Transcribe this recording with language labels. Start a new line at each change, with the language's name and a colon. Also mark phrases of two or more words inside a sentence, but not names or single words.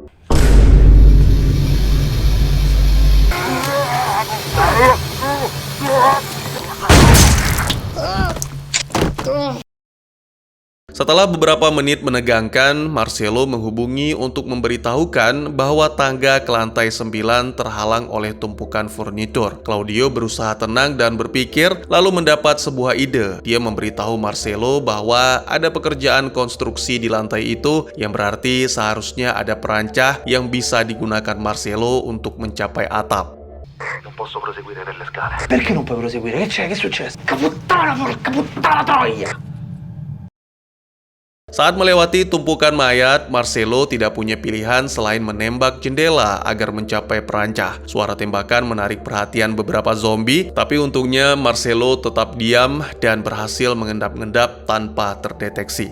Indonesian: Setelah beberapa menit menegangkan, Marcelo menghubungi untuk memberitahukan bahwa tangga ke lantai 9 terhalang oleh tumpukan furnitur. Claudio berusaha tenang dan berpikir, lalu mendapat sebuah ide. Dia memberitahu Marcelo bahwa ada pekerjaan konstruksi di lantai itu, yang berarti seharusnya ada perancah yang bisa digunakan Marcelo untuk mencapai atap.
Italian: Non posso proseguire nelle scale. Perché non puoi proseguire? Che c'è? Che è successo? Caputtana, porca puttana troia!
Indonesian: Saat melewati tumpukan mayat, Marcelo tidak punya pilihan selain menembak jendela agar mencapai perancah. Suara tembakan menarik perhatian beberapa zombie, tapi untungnya Marcelo tetap diam dan berhasil mengendap-endap tanpa terdeteksi.